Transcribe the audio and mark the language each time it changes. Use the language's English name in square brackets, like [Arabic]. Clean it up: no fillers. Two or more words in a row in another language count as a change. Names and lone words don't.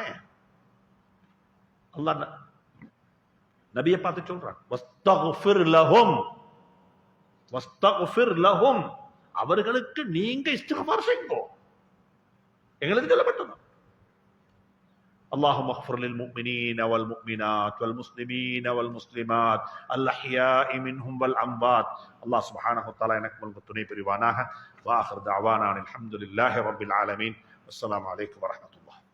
[Tamil] அல்லாஹ் நபியை பார்த்து சொல்றான், [Arabic] واستغفر لهم، واستغفر لهم, [Tamil] அவர்களுக்கு நீங்க இஸ்திக்ஃபார் செய்யுங்க. எங்களுக்கு சொல்லப்பட்டது. [Arabic] اللهم اغفر للمؤمنين والمؤمنات والمسلمين والمسلمات الأحياء منهم والأموات. الله سبحانه وتعالى [Tamil] எனக்கும் துணை புரிவானாக. [Arabic] وآخر دعوانا الحمد لله رب العالمين. السلام عليكم ورحمة الله.